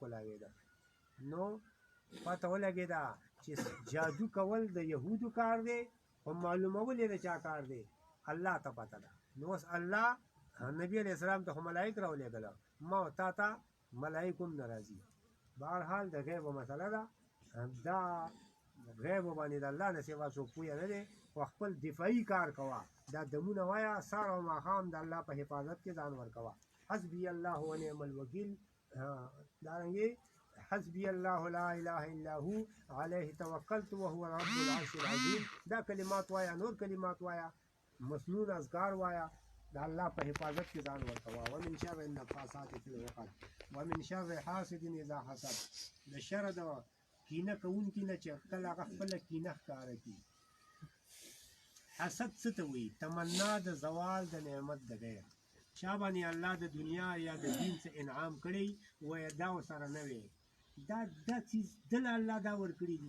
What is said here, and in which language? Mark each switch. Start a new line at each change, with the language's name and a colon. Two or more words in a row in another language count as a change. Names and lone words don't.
Pashto: کولاوېده نو پته ولګېده چې جادو کول د یهودو کار دی خو معلومول یې د چا کار دی الله ته پته ده نو اوس الله نبي
Arabic: علیه السلام
Pashto: ته خو ملایک راولېږله ما او تا ته ملایک هم نه راځي بهرحال د غیبو مسله ده دا غیبو باندې د الله نه سوا څوک پوهه نه دی خو خپل دفاعي کار کوه دا دمونه وایه سهار او ماښام د الله په حفاظت کې ځان ورکوه
Arabic: حسبي الله ونعم الوکیل
Pashto: دارنګې
Arabic: حسبي الله لا اله الا هو علیه توکلت وهو رب العرش العظیم
Pashto: دا کلمات وایه نور کلمات وایه مسنون اذکار وایه د الله په حفاظت کې ځان ورکوه.
Arabic: ومن شر النفاثات فی العقد ومن شر حاسد اذا حسد.
Pashto: د شر د کینه کوونکي نه چې کله هغه خپله کینه ښکاره کړي. حسد څه ته وایي؟ تمنا د زوال د نعمت د غیر. چا باندې الله د دنیا یا د دین څه انعام کړی وایي دا ورسره نه وی، دا څیز دله الله دا ورکړي دي.